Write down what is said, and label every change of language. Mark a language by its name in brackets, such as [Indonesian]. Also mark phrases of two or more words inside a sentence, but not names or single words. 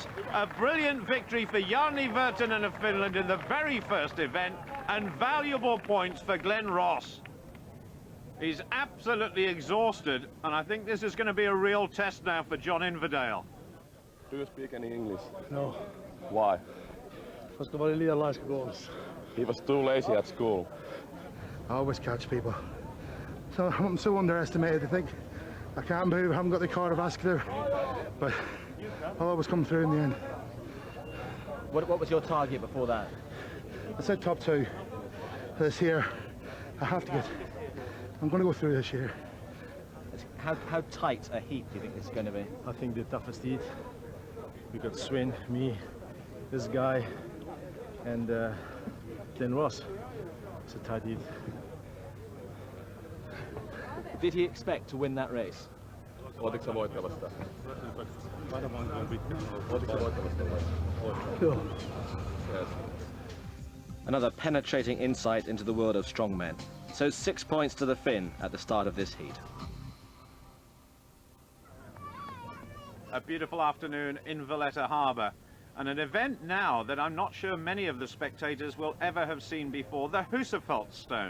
[English] A brilliant victory for Janne Virtanen of Finland in the very first event, and valuable points for Glenn Ross. He's absolutely exhausted, and I think this is going to be a real test now for John Inverdale. Do you speak any English? No, Why? [Finnish] koska mä olin liian laiska koulussa. [English] He was too lazy at school. I always catch people. So I'm so underestimated. I think I can't move, I haven't got the cardiovascular, but I'll always come through in the end. What was your target before that? I said top 2. This year, I have to get. I'm going to go through this year. How tight a heat do you think this is going to be? I think the toughest heat. We got Svend, me, this guy, and Glenn Ross. It's a tight heat. Did he expect to win that race? [Finnish] Ootitko sä voittavasta? Joo. [English] Yes. Another penetrating insight into the world of strongmen. So 6 points to the Finn at the start of this heat. A beautiful afternoon in Valletta Harbour, and an event now that I'm not sure many of the spectators will ever have seen before, the Husafell stone.